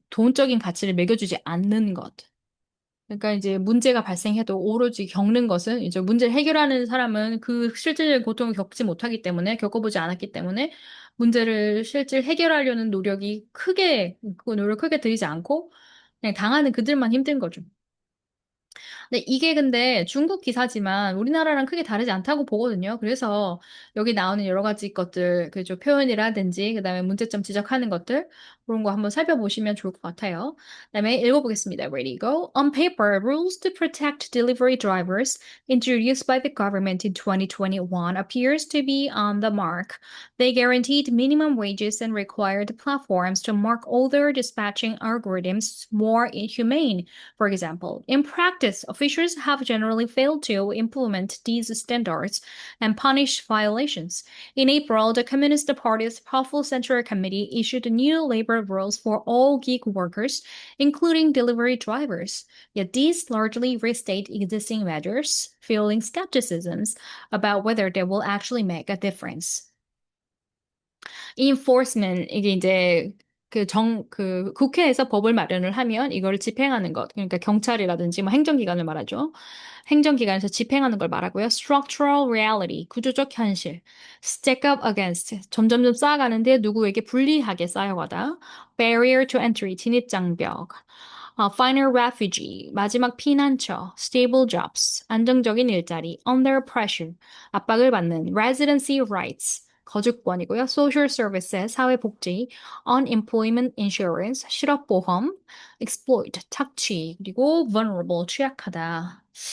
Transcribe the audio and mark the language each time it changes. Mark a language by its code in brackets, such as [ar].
[ko] 돈적인 가치를 매겨주지 않는 것. 그러니까 이제 문제가 발생해도 오로지 겪는 것은 이제 문제를 해결하는 사람은 그 실질적인 고통을 겪지 못하기 때문에, 겪어보지 않았기 때문에 문제를 실질 해결하려는 노력이 그 노력 크게 들이지 않고, 그냥 당하는 그들만 힘든 거죠. 네, 이게 근데 중국 기사지만 우리나라랑 크게 다르지 않다고 보거든요. 그래서 여기 나오는 여러 가지 것들, 그죠, 표현이라든지, 그다음에 문제점 지적하는 것들, 그런 거 한번 살펴보시면 좋을 것 같아요. 그다음에 읽어보겠습니다. [en] Ready, go. On paper, rules to protect delivery drivers introduced by the government in 2021 appears to be on the mark. They guaranteed minimum wages and required platforms to mark older dispatching algorithms more humane. For example, in practice, officials have generally failed to implement these standards and punish violations. In April, the Communist Party's powerful Central Committee issued new labor separate rules for all gig workers, including delivery drivers. Yet these largely restate existing measures, fueling skepticisms about whether they will actually make a difference. [ko] enforcement 이게 이제 그 국회에서 법을 마련을 하면 이거를 집행하는 것. 그러니까 경찰이라든지 뭐 행정기관을 말하죠. 행정기관에서 집행하는 걸 말하고요. structural reality, 구조적 현실. stack up against, 점점점 쌓아가는데 누구에게 불리하게 쌓여가다. barrier to entry, 진입장벽. final refugee, 마지막 피난처. stable jobs, 안정적인 일자리. under pressure, 압박을 받는. residency rights, 거주권이고요. social services, 사회복지, unemployment insurance, 실업보험, exploit, 착취, 그리고 vulnerable, 취약하다.